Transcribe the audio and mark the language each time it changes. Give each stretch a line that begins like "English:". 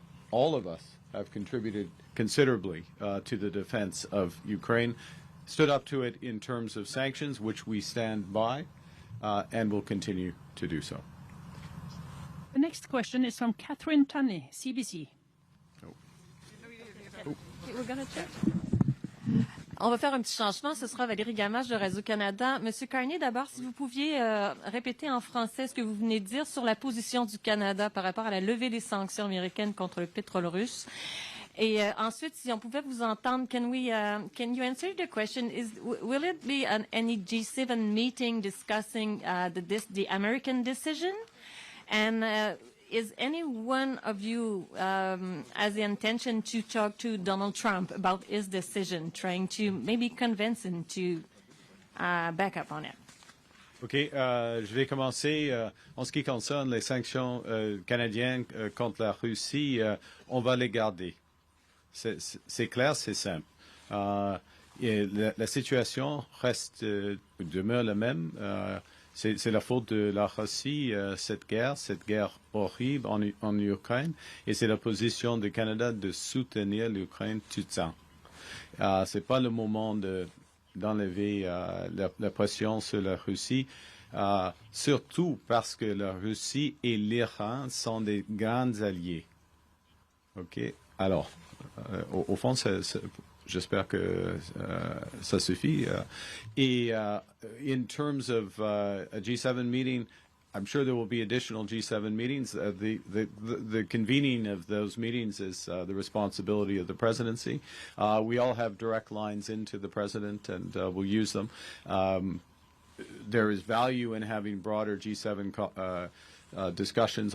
English: All of us have contributed considerably to the defense of Ukraine, stood up to it in terms of sanctions, which we stand by, and will continue to do so. The next question is from Catherine Tunney, CBC. We're gonna check.
French: On va faire un petit changement. Ce sera Valérie Gamache de Radio-Canada. Monsieur Carney, d'abord, si vous pouviez répéter en français ce que vous venez de dire sur la position du Canada par rapport à la levée des sanctions américaines contre le pétrole russe. Et ensuite, si on pouvait vous entendre,
English: can you answer the question? Will it be any G7 meeting discussing the American decision? And is any one of you has the intention to talk to Donald Trump about his decision, trying to maybe convince him to back up on it?
French: OK, je vais commencer. En ce qui concerne les sanctions canadiennes contre la Russie, on va les garder. C'est clair, c'est simple. Et la situation demeure la même. C'est la faute de la Russie, cette guerre horrible en Ukraine, et c'est la position du Canada de soutenir l'Ukraine tout le temps. C'est pas le moment d'enlever la pression sur la Russie, surtout parce que la Russie et l'Iran sont des grands alliés. OK? Alors, au fond, j'espère que ça suffit.
English: In terms of a G7 meeting, I'm sure there will be additional G7 meetings. The convening of those meetings is the responsibility of the presidency. We all have direct lines into the president, and we'll use them. There is value in having broader G7 discussions.